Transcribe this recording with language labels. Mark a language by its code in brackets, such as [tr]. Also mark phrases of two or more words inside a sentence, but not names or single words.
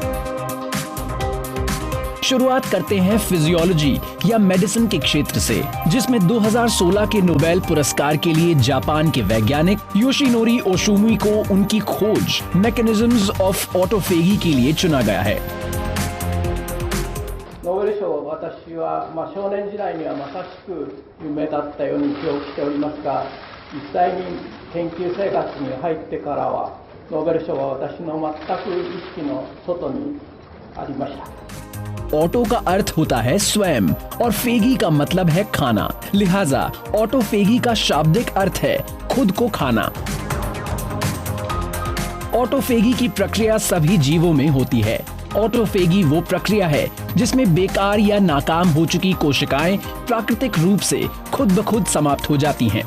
[hi] शुरुआत करते हैं फिजियोलॉजी या मेडिसिन के क्षेत्र से, जिसमें 2016 के नोबेल पुरस्कार के लिए जापान के वैज्ञानिक योशिनोरी ओशुमी को उनकी खोज [en] mechanisms of autophagy [hi] के लिए चुना गया है। [ja] ノーベル賞を私は、少年時代にはまさしく夢だったように記憶しておりますが、実際に研究生活に入ってからはノーベル賞は私の全く意識の外にありました。 [hi] ऑटो का अर्थ होता है स्वयं और फेगी का मतलब है खाना, लिहाजा ऑटोफेगी का शाब्दिक अर्थ है खुद को खाना। ऑटोफेगी की प्रक्रिया सभी जीवों में होती है। ऑटोफेगी वो प्रक्रिया है जिसमें बेकार या नाकाम हो चुकी कोशिकाएं प्राकृतिक रूप से खुद ब खुद समाप्त हो जाती हैं।